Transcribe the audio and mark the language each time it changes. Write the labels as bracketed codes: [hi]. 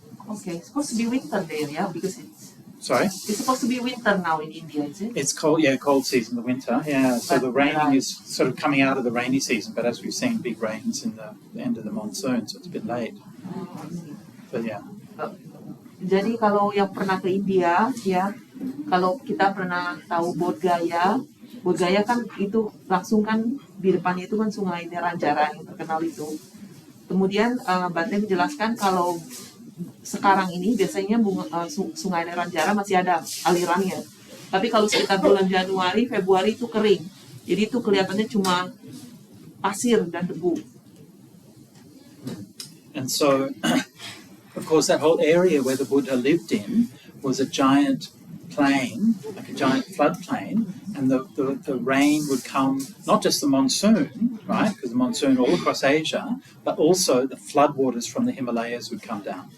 [en] okay. It's supposed to be winter there, yeah, because Sorry? it's supposed to be winter now in India, is it? It's cold, yeah, cold season, the winter, yeah. So the raining is sort of coming out of the rainy season, but as we've seen, big rains in the end of the monsoon, so it's a bit late. But yeah. [id] Jadi kalau yang pernah ke India, ya, kalau kita pernah tahu Bodh Gaya kan itu langsung kan di depannya itu kan Sungai Neranjara yang terkenal itu. Kemudian Bante menjelaskan kalau sekarang ini biasanya Sungai Neranjara masih ada alirannya. Tapi kalau sekitar bulan Januari, Februari itu kering. Jadi itu kelihatannya cuma pasir dan debu. [en] And so, of course, that whole area where the Buddha lived in was a giant plain, like a giant floodplain, and the rain would come, not just the monsoon, right, because the monsoon all across Asia, but also the floodwaters from the Himalayas would come down.